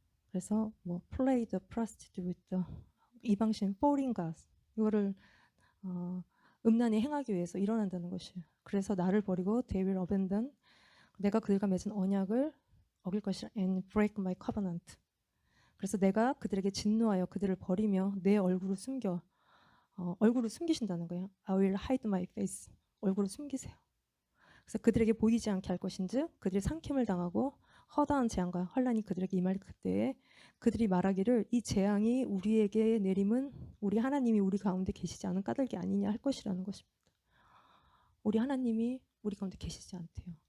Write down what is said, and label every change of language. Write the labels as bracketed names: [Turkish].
[Korean] 그래서 [English] play the prostitute with the [Korean] 이방신 [English] foreign gods [Korean] 이거를 음란히 행하기 위해서 일어난다는 것이에요. 그래서 나를 버리고 [English] they will abandon [Korean] 내가 그들과 맺은 언약을 어길 것이라 [English] and break my covenant [Korean] 그래서 내가 그들에게 진노하여 그들을 버리며 내 얼굴을 숨겨 얼굴을 숨기신다는 거예요. [English] I will hide my face [Korean] 얼굴을 숨기세요. 그래서 그들에게 보이지 않게 할 것인즉 그들이 상킴을 당하고 허다한 재앙과 환란이 그들에게 임할 그때에 그들이 말하기를 이 재앙이 우리에게 내림은 우리 하나님이 우리 가운데 계시지 않은 까닭이 아니냐 할 것이라는 것입니다. 우리 하나님이 우리 가운데 계시지 않대요.